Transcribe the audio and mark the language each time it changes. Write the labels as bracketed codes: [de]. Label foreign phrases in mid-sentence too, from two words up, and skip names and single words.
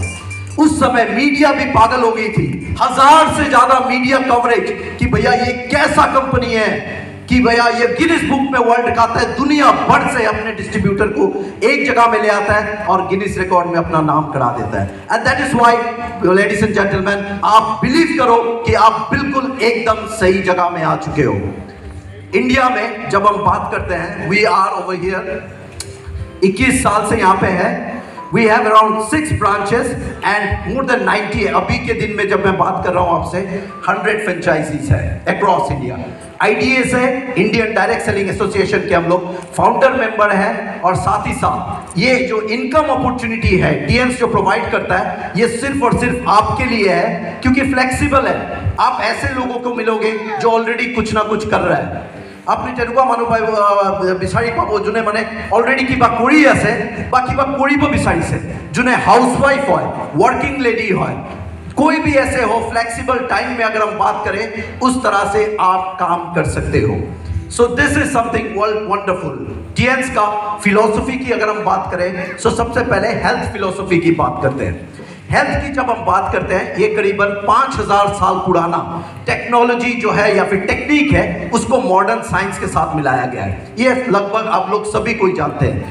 [hi] उस समय मीडिया भी पागल हो गई थी, 1000 से ज्यादा [en] media coverage [hi] कि भैया ये कैसा कंपनी है कि भैया ये गिनीज बुक में वर्ल्ड दिखाता है, दुनिया भर से अपने डिस्ट्रीब्यूटर को एक जगह में ले आता है और गिनीज रिकॉर्ड में अपना नाम करा देता है। [en] And that is why ladies and gentlemen, [hi] आप बिलीव करो कि आप बिल्कुल एकदम सही जगह में आ चुके हो। इंडिया में जब हम बात करते हैं, [en] we are over here, [hi] 21 साल से यहाँ पे है। [en] We have around 6 branches and more than 90, [hi] अभी के दिन में जब मैं बात कर रहा हूँ आपसे, 100 फ्रेंचाइजीज है [en] across India. [hi] IDA से, इंडियन डायरेक्ट सेलिंग एसोसिएशन के हम लोग [en] founder member [hi] हैं, और साथ ही साथ ये जो [en] income opportunity [hi] है टीएंस जो प्रोवाइड करता है, ये सिर्फ और सिर्फ आपके लिए है, क्योंकि फ्लेक्सिबल है। आप ऐसे लोगों को मिलोगे जो ऑलरेडी कुछ ना कुछ कर रहा है। [as] আপনি তেনেকুৱা মানুহ বিচাৰি পাব যোনে মানে অলৰেডি কিবা কৰি আছে বা কিবা কৰিব বিচাৰিছে, যোনে हाउसवाइफ হয়, [en] working lady [as] হয়, [hi] कोई भी ऐसे हो, [en] flexible time [hi] में अगर हम बात करें, उस तरह से आप काम कर सकते हो। [en] So this is something wonderful. [hi] टीएंस का फिलोसफी की अगर हम बात करें, सो सबसे पहले [en] health philosophy [hi] की बात करते हैं। हेल्थ की जब हम बात करते हैं, ये करीबन 5000 साल पुराना टेक्नोलॉजी जो है या फिर टेक्निक है, उसको [en] modern science [hi] के साथ मिलाया गया है। ये लगभग आप लोग सभी कोई जानते हैं।